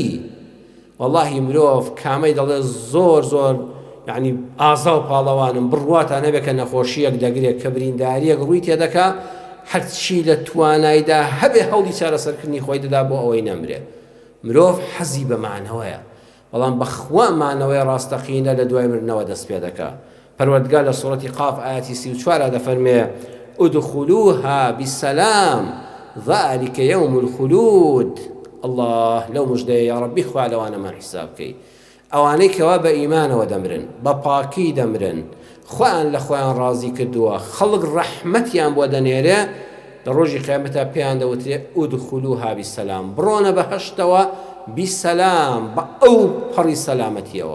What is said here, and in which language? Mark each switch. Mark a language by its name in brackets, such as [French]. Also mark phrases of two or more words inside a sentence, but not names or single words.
[Central Kurdish] وەڵاهی مرۆڤ کامەی دەڵێ زۆر زۆر یعنی ئازا و پاڵەوانم بڕواتان هەبێت کە نەخۆشیەک دەگرێت کە برینداریەک ڕووی تێدەکا، هەرچی لە توانایدا هەبێ هەوڵی چارەسەرکردنی خۆی دەدا بۆ ئەوەی نەمرێ. مرۆڤ حەزی بەمانەوەیە، بەڵام بەخوا مانەوەی ڕاستەقینە لە دوای مردنەوە دەست پێ دەکا. پەروەردگار لە سوورەتی قاف ئاەتی 34 دەفەرمێ [Arabic] ادخلوها بسلام ذلك يوم الخلود. [Central Kurdish] الله لو مجدەیە یا ڕەبی خوا لەوانەمان حیساب بکەی. ئەوانەی کەوا بە ئیمانەوە دەمرن، بە پاکی دەمرن، خۆیان لە خۆیان ڕازی کردووە، خەڵک ڕەحمەتیان بۆ دەنێرێ، لە ڕۆژی قیامەتە پێیان دەوترێ [Arabic] ادخلوها بسلام، [Central Kurdish] بڕۆنە بەهەشتەوە بسلام، بە ئەو پەڕی سەلامەتیەوە.